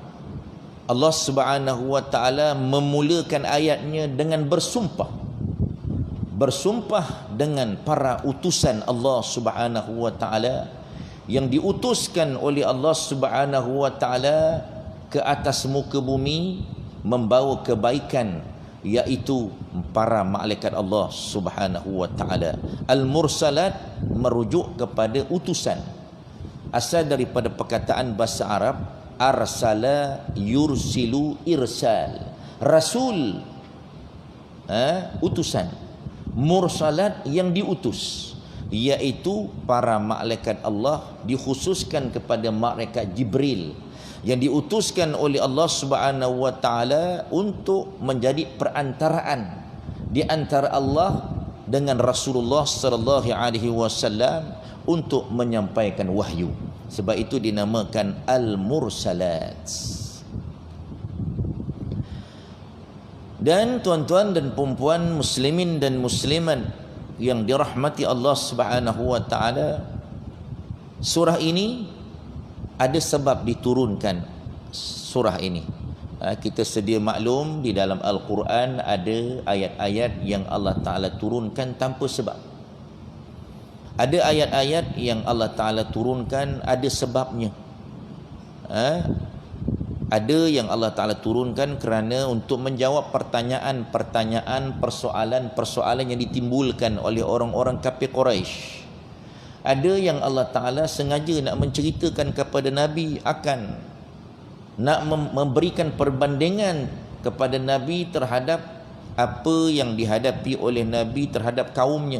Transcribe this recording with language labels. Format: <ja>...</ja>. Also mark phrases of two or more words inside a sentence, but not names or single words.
<ms>Allah</ms> <ar>سبحانه وتعالى</ar> <ms>memulakan ayatnya dengan bersumpah dengan para utusan Allah</ms> <ar>سبحانه وتعالى</ar> <ms>yang diutuskan oleh Allah</ms> <ar>سبحانه وتعالى</ar> <ms>ke atas muka bumi membawa kebaikan, iaitu para malaikat Allah</ms> <ar>سبحانه وتعالى.</ar> <ms>Al-Mursalat merujuk kepada utusan, asal daripada perkataan bahasa Arab</ms> <ar>أرسل يرسل</ar> <ms>irsal, rasul utusan, mursalat yang diutus, iaitu para malaikat Allah, dikhususkan kepada malaikat Jibril yang diutuskan oleh Allah</ms> <ar>سبحانه وتعالى</ar> <ms>untuk menjadi perantaraan di antara Allah dengan Rasulullah</ms> <ar>صلى الله عليه وسلم</ar> <ms>untuk menyampaikan wahyu. Sebab itu dinamakan Al-Mursalat. Dan tuan-tuan dan puan-puan muslimin dan muslimat yang dirahmati Allah</ms> <ar>سبحانه وتعالى,</ar> <ms>surah ini ada sebab diturunkan surah ini. Kita sedia maklum di dalam Al-Quran ada ayat-ayat yang Allah Ta'ala turunkan tanpa sebab. Ada ayat-ayat yang Allah Ta'ala turunkan ada sebabnya. Ada yang Allah Ta'ala turunkan kerana untuk menjawab pertanyaan-pertanyaan, persoalan-persoalan yang ditimbulkan oleh orang-orang kafir Quraisy. Ada yang Allah Ta'ala sengaja nak menceritakan kepada Nabi akan nak memberikan perbandingan kepada Nabi terhadap apa yang dihadapi oleh Nabi terhadap kaumnya.</ms>